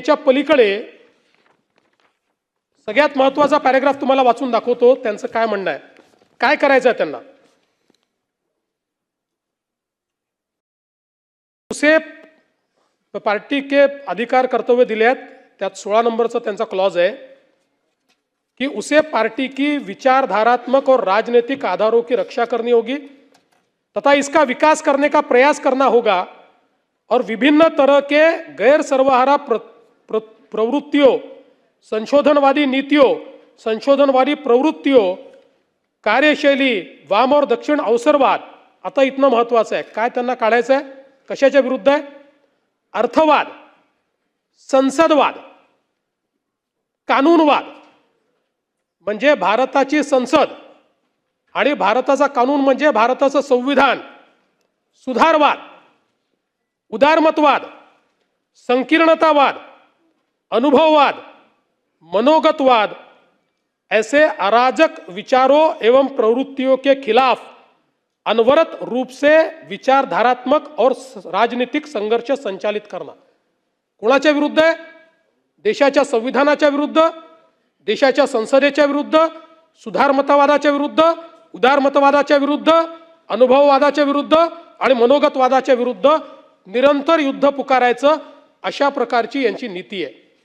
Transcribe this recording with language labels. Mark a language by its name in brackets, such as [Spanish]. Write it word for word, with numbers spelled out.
[Marathi] च्या पलीकडे सगळ्यात महत्वाचा पॅरेग्राफ तुम्हाला वाचून दाखवतो. त्यांचं काय म्हणणं आहे, काय करायचं आहे त्यांना. [Hindi] उसे पार्टी के अधिकार कर्तव्य [Marathi] दिले आहेत, त्यात सोळा नंबरचा त्यांचा क्लॉज आहे कि [Hindi] उसे पार्टी की विचारधारात्मक और राजनीतिक आधारों की रक्षा करनी होगी तथा इसका विकास करने का प्रयास करना होगा और विभिन्न तरह के गैर सर्वहारा प्र, प्र, प्रवृत्तियों, संशोधनवादी नीतियों, संशोधनवादी प्रवृत्तियों, कार्यशैली, वाम और दक्षिण अवसरवाद. [Marathi] आता इतना महत्वाचं आहे. काय त्यांना काढायचं आहे, कशाच्या विरुद्ध आहे? अर्थवाद, संसदवाद, कानूनवाद. म्हणजे भारताची संसद आणि भारताचा कानून म्हणजे भारताचं संविधान, सुधारवाद, उदारमतवाद, संकीर्णतावाद, अनुभववाद, मनोगतवाद. [Hindi] ऐसे अराजक विचारों एवं प्रवृत्तियों के खिलाफ अनवरत रूप से विचारधारात्मक और राजनीतिक संघर्ष संचालित करना. [Marathi] कोणाच्या विरुद्ध आहे? देशाच्या संविधानाच्या विरुद्ध, देशाच्या संसदेच्या विरुद्ध, सुधारमतवादाच्या विरुद्ध, उदारमतवादाच्या विरुद्ध, अनुभववादाच्या विरुद्ध आणि मनोगतवादाच्या विरुद्ध निरंतर युद्ध पुकारायचं, अशा प्रकारची यांची नीती आहे.